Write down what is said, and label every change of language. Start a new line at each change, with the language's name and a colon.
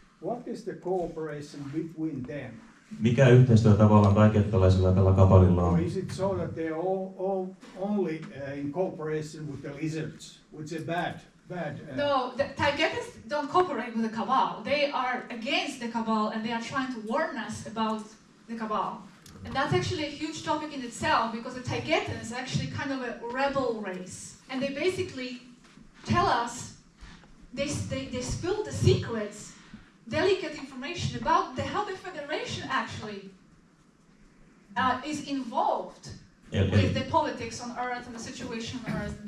English: What is the cooperation between them?
Finnish: Mikä yhteistyö tavallaan taikettalaisilla ja tällä kabalilla on?
English: Or is it so that they are all only in cooperation with the lizards, which is bad? No, the Taigetans don't cooperate with the cabal. They are against the cabal, and they are trying to warn us about the cabal. And that's actually a huge topic in itself, because the Taigetans are actually kind of a rebel race, and they basically tell us they spill the secrets, delicate information about how the Federation actually is involved with the politics on Earth and the situation on Earth.